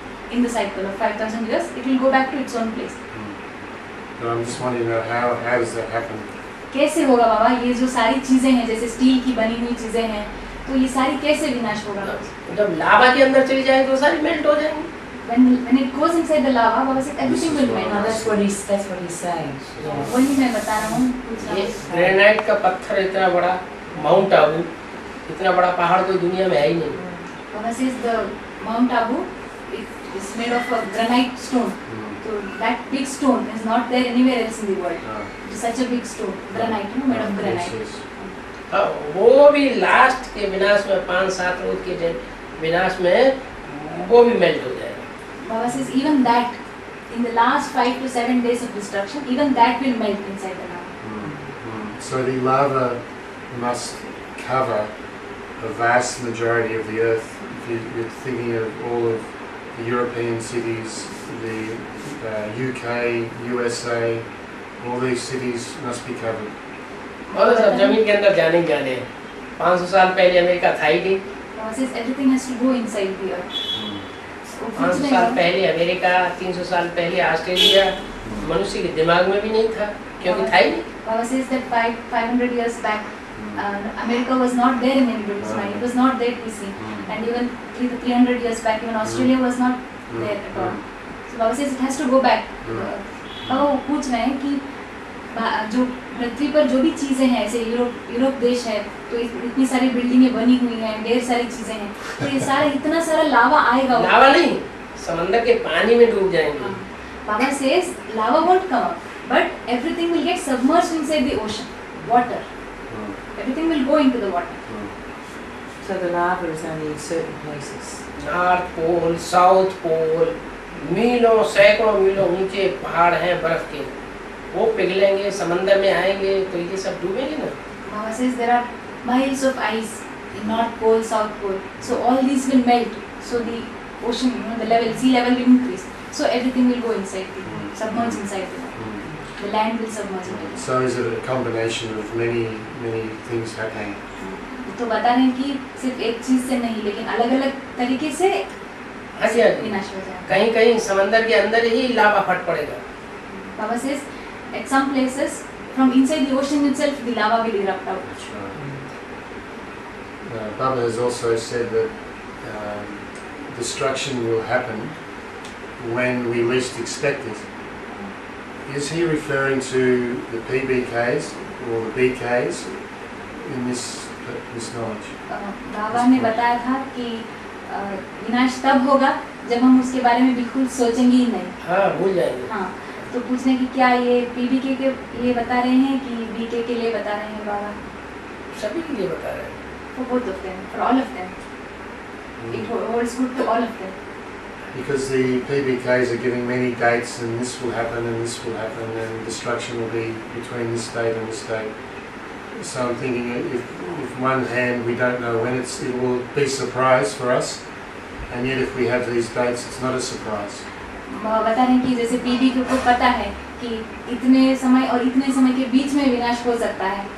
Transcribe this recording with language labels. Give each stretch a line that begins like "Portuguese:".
English: In the cycle of 5000 years, it will go back to its own place. But I'm just wanting to know how does that happen?
Hindi: कैसे होगा बाबा, ये जो सारी चीजें हैं जैसे स्टील की बनी हुई चीजें हैं, तो ये सारी कैसे विनाश होगा? जब लावा के अंदर चली जाएगी तो सारी मेल्ट हो जाएंगी।
English: When it goes inside the lava, Baba said everything will melt. No, that's what he's saying. Yeah.
Hindi: वही मैं बता रहा हूँ। ये ग्रेनाइट का पत्थर इतना बड़ा माउंट आबू, इतना बड़ा पहाड़ कोई दुनिया में है ही नहीं।
English: Baba says the Mount Abu, it is made of a granite stone. So that big stone is not there anywhere else in the world. It is such a big stone, granite, made of granite.
Hindi: हाँ, वो भी last के विनाश में 5-7 रोज के विनाश में वो भी मेल्ट हो जाएगा।
English: Baba says even that, in the last 5 to 7 days of destruction, even that will melt inside the lava. So the lava must cover a vast majority of the earth. If you're thinking of all of the European cities, the UK, USA, all these cities must be covered.
Hindi: और सब जमीन के अंदर जाने ही जाने हैं। 500 साल पहले अमेरिका था ही नहीं।
English: Baba says everything has to go inside the earth. So
Hindi: 500 साल पहले अमेरिका, 300 साल पहले ऑस्ट्रेलिया मनुष्य के दिमाग में भी नहीं था, क्योंकि था ही नहीं।
English: Baba says that 500 years back, America was not there in anybody's mind. It was not there to see. And even 300 years back, even Australia was not there at all. So Baba says it has to go back.
Hindi: Baba वो पूछ रहे हैं कि जो पृथ्वी पर जो भी चीज़ें हैं, ऐसे यूरोप देश है, तो इतनी सारी बिल्डिंगें बनी हुई हैं, ढेर सारी चीज़ें हैं, तो ये सारा इतना सारा लावा आएगा। लावा नहीं, समंदर के पानी में डूब जाएंगे।
English: Baba says lava won't come up, but everything will get submerged inside the ocean, water. Everything will go into the water. So the lava is only in certain places.
Hindi: North pole, south pole, मीलों सैकड़ों मीलों ऊंचे पहाड़ हैं बर्फ के, वो पिघलेंगे, समंदर में आएंगे, तो ये सब डूबेंगे ना।
English: Baba says there are miles of ice in North Pole, South Pole. So all these will melt. So the ocean, the level, sea level will increase. So everything will go inside the submerge inside the water. The land will submerge into it. So is it a combination of many things happening?
Hindi: तो बता रहे हैं कि सिर्फ एक चीज से नहीं, लेकिन अलग-अलग तरीके से हाँ जी, हाँ जी। विनाश हो जाएगा। कहीं कहीं समंदर के अंदर ही लावा फट पड़ेगा।
English: Baba says at some places from inside the ocean itself the lava will erupt out. That's right. Baba has also said that destruction will happen when we least expect it. Is he referring to the PBKs or the BKs in this knowledge?
Hindi: बाबा ने बताया था कि विनाश तब होगा जब हम उसके बारे में बिल्कुल सोचेंगे ही नहीं। हाँ, भूल जाएंगे। हाँ, तो पूछने की क्या ये पीबीके के लिए बता रहे हैं कि बीके के लिए बता रहे हैं बाबा? सभी के लिए बता रहे हैं।
English: For both of them, for all of them. It holds good to all of them. Because the PBKs are giving many dates, and this will happen, and this will happen, and destruction will be between this date and this date. So I'm thinking, if one hand we don't know when it will be a surprise for us, and yet if we have these dates, it's not a surprise.
Hindi: बता रहे हैं कि जैसे पीबीके को पता है कि इतने समय और इतने समय के बीच में विनाश हो सकता है।